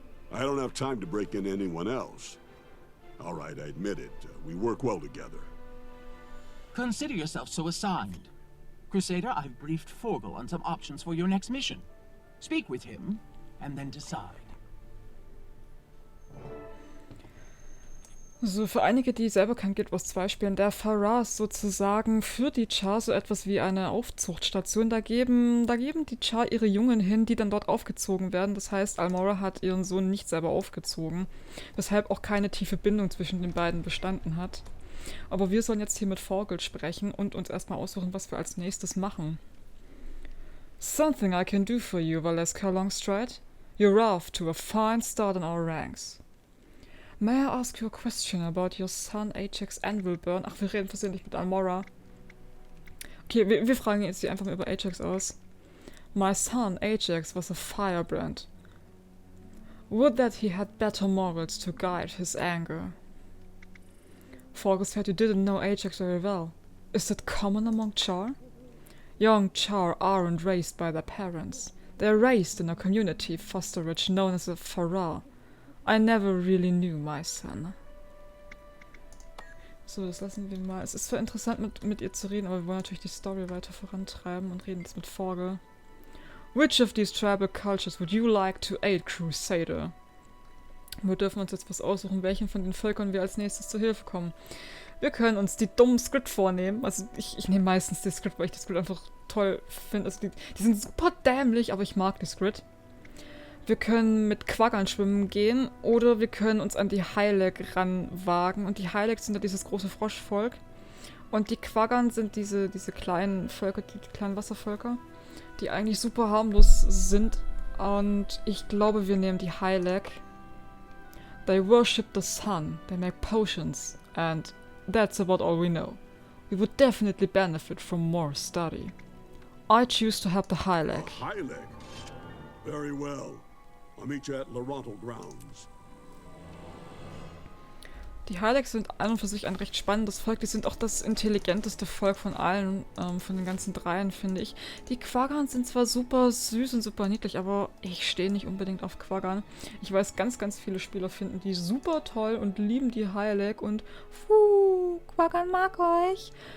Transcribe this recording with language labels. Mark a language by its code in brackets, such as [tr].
[en] I don't have time to break in anyone else. All right, I admit it. We work well together. Consider yourself so assigned. Crusader, I've briefed Forgel on some options for your next mission. Speak with him, and then decide. [de] So, für einige, die selber kein Guild Wars 2 spielen, der Farrar ist sozusagen für die Char so etwas wie eine Aufzuchtstation. Da geben die Char ihre Jungen hin, die dann dort aufgezogen werden. Das heißt, Almora hat ihren Sohn nicht selber aufgezogen, weshalb auch keine tiefe Bindung zwischen den beiden bestanden hat. Aber wir sollen jetzt hier mit Vogel sprechen und uns erstmal aussuchen, was wir als nächstes machen. [en] Something I can do for you, Valeska Longstride. You're off to a fine start in our ranks. May I ask you a question about your son Ajax Anvilburn? [de] Ach, wir reden versehentlich mit Almora. Okay, wir fragen jetzt einfach mal über Ajax aus. [en] My son Ajax was a firebrand. Would that he had better morals to guide his anger. Forgo said you didn't know Ajax very well. Is that common among Char? Young Char aren't raised by their parents. They're raised in a community fosterage known as a Farrar. I never really knew my son. [de] So, das lassen wir mal. Es ist zwar interessant, mit ihr zu reden, aber wir wollen natürlich die Story weiter vorantreiben und reden jetzt mit Forge. [en] Which of these tribal cultures would you like to aid, Crusader? [de] Wir dürfen uns jetzt was aussuchen, welchen von den Völkern wir als nächstes zur Hilfe kommen. Wir können uns die dummen Script vornehmen. Also ich nehme meistens die Script, weil ich die Script einfach toll finde. Also die sind super dämlich, aber ich mag die Script. Wir können mit Quaggern schwimmen gehen oder wir können uns an die Heileg ranwagen. Und die Heileg sind ja dieses große Froschvolk. Und die Quaggern sind diese kleinen Völker, die kleinen Wasservölker, die eigentlich super harmlos sind. Und ich glaube, wir nehmen die Heileg. [en] They worship the sun, they make potions, and that's about all we know. We would definitely benefit from more study. I choose to help the Heileg. Heileg? Very well. I'll meet you at Larontal Grounds. [de] Die Heileg sind an und für sich ein recht spannendes Volk. Die sind auch das intelligenteste Volk von allen, von den ganzen dreien, finde ich. Die Quaggern sind zwar super süß und super niedlich, aber ich stehe nicht unbedingt auf Quaggern. Ich weiß, ganz, ganz viele Spieler finden die super toll und lieben die Heileg und Quaggern mag euch.